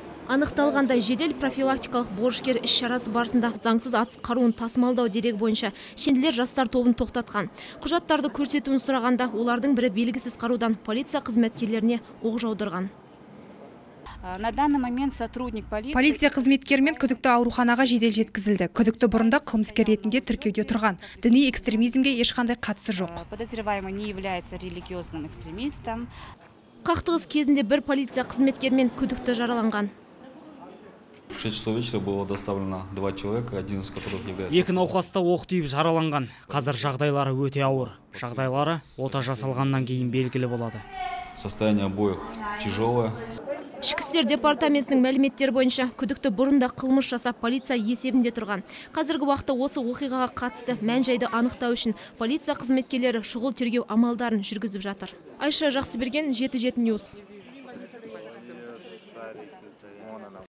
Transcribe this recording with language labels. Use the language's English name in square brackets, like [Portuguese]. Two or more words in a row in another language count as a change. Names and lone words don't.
[Kazakh] Анықталғандай, жедел профилактикалық борышкер іс-шарасы барысында заңсыз атыс қаруын тасымалдау дерегі бойынша шенділер жастар тобын тоқтатқан. Құжаттарды көрсетуін сұрағанда, олардың бірі белгісіз қарудан полиция қызметкерлеріне оқ жаудырған. [Russian] На данный момент сотрудник [Kazakh] полиция қызметкерімен күдікті ауруханаға жедел жеткізілді. Күдікті бұрында қылмыскер ретінде тіркеуде тұрған. Діни экстремизмге ешқандай қатысы жоқ. [Russian] Подозреваемый не является религиозным экстремистом. [Kazakh] Қақтығыс кезінде бір полиция қызметкермен күдікті жараланған. [Russian] В 6 часов вечера было доставлено 2 человека, один из которых является... [Kazakh] Екі науқаста оқ тиіп жараланған. Қазір жағдайлары өте ауыр. Жағдайлары ота жасалғаннан кейін белгілі болады. [Russian] Состояние обоих тяжелое. [Kazakh] Ішкі істер департаментінің мәліметтері бойынша күдікті бұрында қылмыс жасап полиция есебінде тұрған. Қазіргі уақытта осы оқиғаға қатысты мән-жайды анықтау үшін полиция қызметкерлері шұғыл тергеу амалдарын жүргізіп жатыр. Айша Жақсыберген, 7/7 News.